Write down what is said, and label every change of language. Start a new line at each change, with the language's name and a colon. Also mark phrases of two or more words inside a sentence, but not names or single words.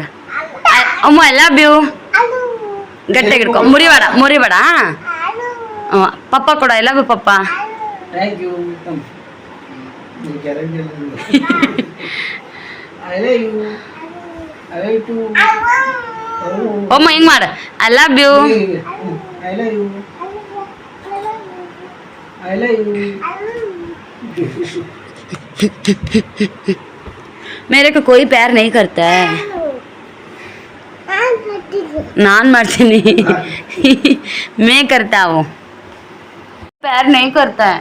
Kannada: ಅಮ್ಮ
English: I love you.
Kannada: ಗಟ್ಟಿಯಾಗಿ ಹಿಡ್ಕೊ, ಮುರಿಬೇಡ ಮುರಿಬೇಡ. ಪಪ್ಪ ಕೊಡ
English: I love you
Kannada: ಪಪ್ಪ. ಒಮ್ಮ ಹಿಂಗ್ ಮಾಡ
English: I love you.
Hindi: मेरे को कोई प्यार नहीं करता है.
Kannada: नान ಮಾಡ್ತೀನಿ.
Hindi: मैं करता हूँ. प्यार नहीं करता है.